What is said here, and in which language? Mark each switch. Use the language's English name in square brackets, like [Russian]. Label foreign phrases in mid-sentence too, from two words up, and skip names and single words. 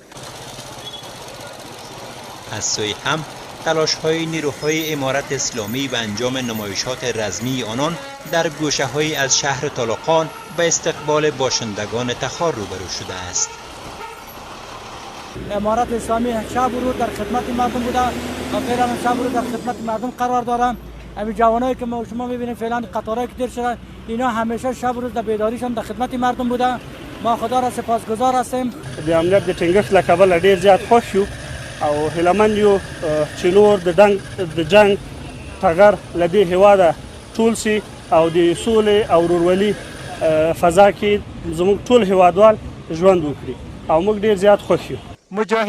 [Persian] از سوی هم تلاش های نیروهای امارت اسلامی به انجام نمایشات رسمی آنان در گوشه های از شهر طالقان به استقبال باشندگان تخار روبرو شده است. امارت اسلامی شب و روز در خدمت مردم بوده و فعلا شب و روز در خدمت مردم قرار دارن. همین جوانایی که شما میبینید فعلا قطارایی که دیر شدن اینا همیشه شب و روز در بیداریشان در خدمت مردم بوده. ما خدا را سپاسگزار هستیم. [Pashto] د امنیت د ټینګښت له کبله ډیر زیات خوښ یو او هیلهمند یو چې نور د جنګ ټغر له دې هېواده ټول سي او د سولې او ورورولي فضا کې زموږ ټول هېوادوال ژوند وکړي او موږ ډیر زیات خوښ یو.